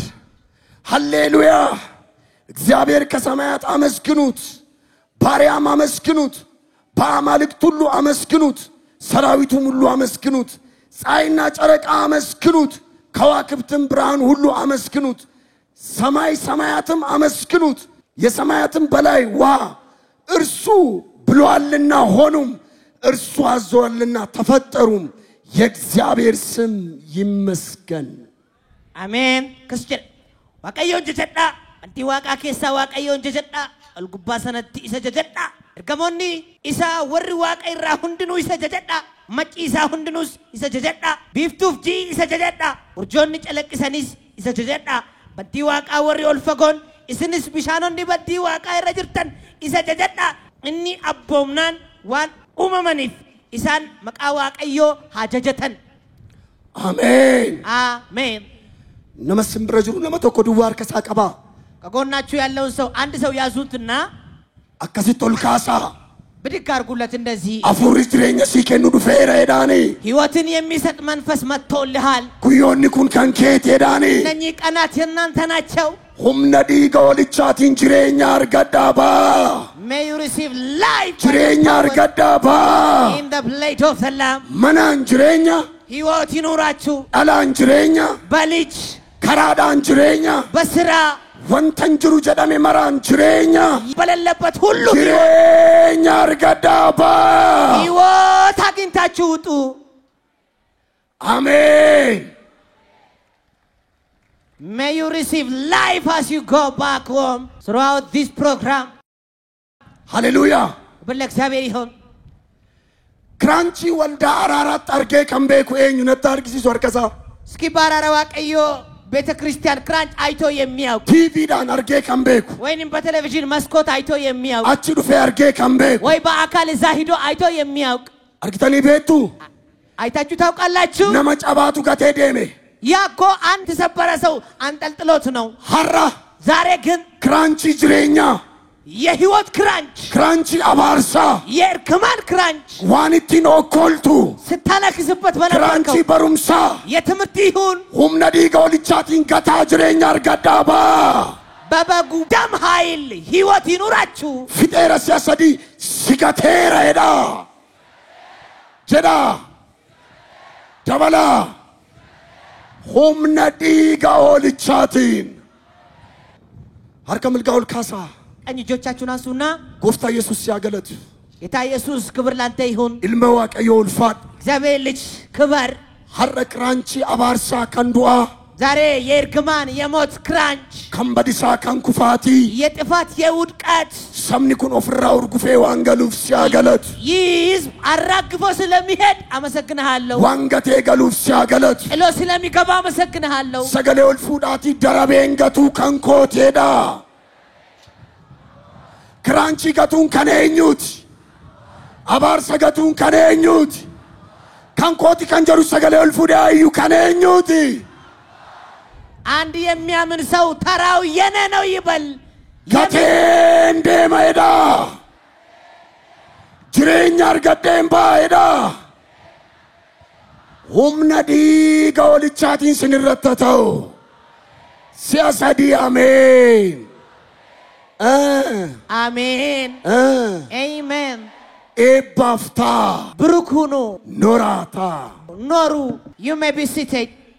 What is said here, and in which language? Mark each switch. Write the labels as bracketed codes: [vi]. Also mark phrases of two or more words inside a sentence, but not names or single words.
[am] ሃሌሉያ እግዚአብሔር ከሰማያት አመስግኑት ባሪያም አመስግኑት በአማልክት ሁሉ አመስግኑት ሰራዊቱም ሁሉ አመስግኑት ፀሐይና ጨረቃ አመስግኑት ከዋክብትም ብርሃን ሁሉ አመስግኑት ሰማይ ሰማያትም አመስግኑት የሰማያትም በላይ ውሃ እርሱ ብሏልና ሆኑም እርሱ አዟልና ተፈጠሩም የእግዚአብሔር ስም ይመስገን [om] አሜን keessa Waaqayyoon jajadhaa ati waaqa keessa Waaqayyoon jajadhaa ergamoonni sanaatii isa jajadhaa ergamoonni isaa warri waaqa irra hundinuu isa jajadhaa Machiisa hundinus isa jajadha. Biiftuuf jii isa jajadha. Urjoonni calaqqisanis isa jajadha. Baddii waaqaa warri ol fagoon isinis bishaanonni baddii waaqaa irra jirtan isa jajadha. Inni abboomnaan waan uumamaniif isaan maqaa waaqayyoo haa jajatan. Amen. Amen. Nama simbira jiru nama tokko duwwaa harka isaa qaba. [am] ከጎናችሁ ያለውን ሰው አንድ ሰው ያዙትና [om] akkasitti ol kaasaa. [am] ብድግ አድርጉለት እንደዚህ [om] Hafuurri jireenya sii kennu dhufeera jedhaani. [am] ሕይወትን የሚሰጥ መንፈስ መጥቶልሃል። [om] Guyyoonni kun kan keeti jedhaani. [am] እነኚህ ቀናት የእናንተ ናቸው። [om] Humna dhiiga walichaatiin jireenya argadhaa baa. [en] May you receive life. [om] Jireenya argadhaa baa. [en] In the plate of the Lamb. [om] Manaan jireenya. [am] ሕይወት ይኑራችሁ። [om] Dhalaan jireenya. [am] በልጅ [om] Karaadhaan jireenya. [am] በስራ [om] Wantan jiru jedhame maraan jireenya. [am] በሌለበት ሁሉ [om] Jireenya argadhaa baa. [am] ሕይወት አግኝታችሁ ውጡ። Amen. [en] May you receive life as you go back home throughout this program. Hallelujah. [am] በለእግዚአብሔር ይሁን። [om] Kiraanchii waldaa araaraatti argee kan beeku eenyu natti argisiisu harkasaa. [am] እስኪ በአራራ ዋቀዮ ቤተ ክርስቲያን ክራንች አይቶ የሚያውቅ [om] TVdhaan argee kan beeku. [am] ወይንም በቴሌቪዥን መስኮት አይቶ የሚያውቅ [om] Achi dhufee argee kan beeku. [am] ወይ በአካል እዛ ሂዶ አይቶ የሚያውቅ [om] Argitanii beektu? [am] አይታችሁ ታውቃላችሁ? [om] Nama cabaatu gatee deeme. [am] ያ እኮ አንድ ተሰበረ ሰው አንጠልጥሎት ነው። [om] Har'a [am] ዛሬ ግን [om] kiraanchii jireenyaa. [am] የህይወት ክራንች [om] Kiraanchii abaarsaa. [am] የእርግማን ክራንች [om] Waan ittiin okkoltu. [am] ስታለክስበት በነበርከው [om] Kiraanchii barumsaa. [am] የትምህርት ይሁን [om] Humna dhiiga walichaatiin gataa jireenya argadhaa baa. [am] በበጉ ደም ኃይል ህይወት ይኑራችሁ። [om] Fixeera si'a sadii si gateera jedhaa. Dabalaa. Humna dhiiga walichaatiin. Harka milgaa ol kaasaa. [am] ቀኝ እጆቻችሁን አንሱና [om] Gooftaa Yesuus yaa galatu. [am] ጌታ ኢየሱስ ክብር ላንተ ይሁን። [om] Ilma Waaqayyoo ulfaadhu. [am] እግዚአብሔር ልጅ ክብር። [om] Har'a kiraanchii abaarsaa kan du'aa. [am] ዛሬ የእርግማን የሞት ክራንች [om] Kan badisaa kan kufaatii. [am] የጥፋት የውድቀት [om] Sabni kun ofirraa urgufee waan galuuf si yaa galatu. [am] ይህ ህዝብ አራግፎ ስለሚሄድ አመሰግንሃለሁ። [om] Waan gatee galuuf si yaa galatu. [am] ጥሎ ስለሚገባ አመሰግንሃለሁ። [om] Sagalee ol fuudhaatii darabeen gatuu kan kooteedha. Kiraanchii gatuun kan eenyuuti? Abaarsa gatuun kan eenyuuti? Kan kooti kan jedhu sagalee ol fuudhee ayyuu kan eenyuuti? [am] አንድ የሚያምን ሰው ተራው የኔ ነው ይበል። [om] Gateen deemaedha. Jireenya argadheen baay'eedha. Humna dhiiga walichaatiin sinirratti ta'u. Si'a sadii ameen. [am] አሜን አሜን። [om] Eebbaaftaa. [am] ብሩክ ሁኑ [om] Noraataa. [en] ኖሩ። You may be seated.